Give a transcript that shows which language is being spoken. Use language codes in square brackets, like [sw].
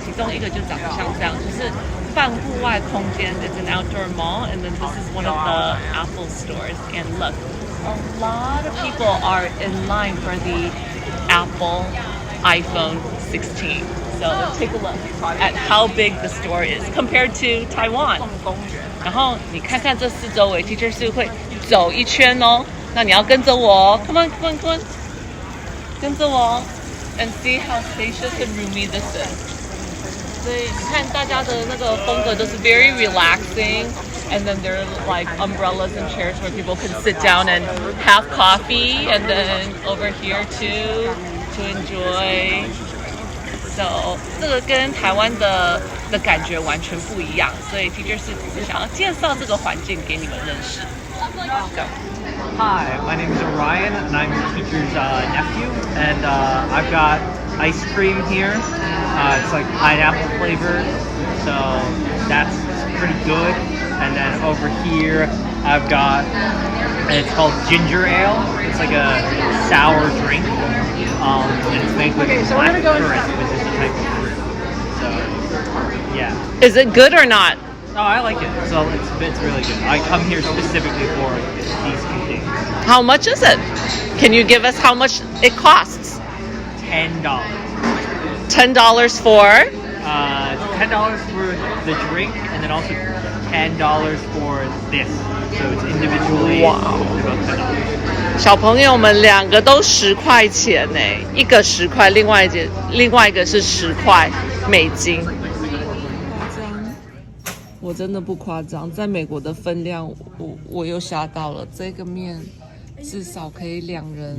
[zh] 其中一个就长得像这样，就是半户外空间。 [en] It's an outdoor mall, and then this is one of the Apple stores. And look. A lot of people are in line for the Apple iPhone 16. So take a look at how big the store is compared to Taiwan. [zh] 然后你看看这四周围 ，Teacher Sue 会走一圈哦。那你要跟着我哦 [en] ，Come on, come on, come on， [zh] 跟着我 [en] ，and see how spacious and roomy this is. [zh] 所以你看大家的那个风格都是 [en] very relaxing. And then there are like umbrellas and chairs where people can sit down and have coffee, and then over here too to enjoy. [zh] So 这个跟台湾的感觉完全不一样，所以 Teacher Sue 只是想要介绍这个环境给你们认识。 [en] Go. Hi, my name is Orion, and I'm your teacher's nephew, and I've got ice cream here. It's like pineapple flavored, so that's pretty good. And then over here, I've got and it's called ginger ale. It's like a sour drink, and it's made with black currant, which is a type of fruit. So, yeah. Is it good or not? Oh, I like it. So it's really good. I come here specifically for these two things. How much is it? Can you give us how much it costs? $10. $10 for? $10 for the drink, and then also $10 for this. So it's individually Wow. about $10. [zh] 小朋友们两个都10块钱呢，一个10块，另外一个是10块美金。夸张，我真的不夸张，在美国的分量，我又吓到了。这个面至少可以2人。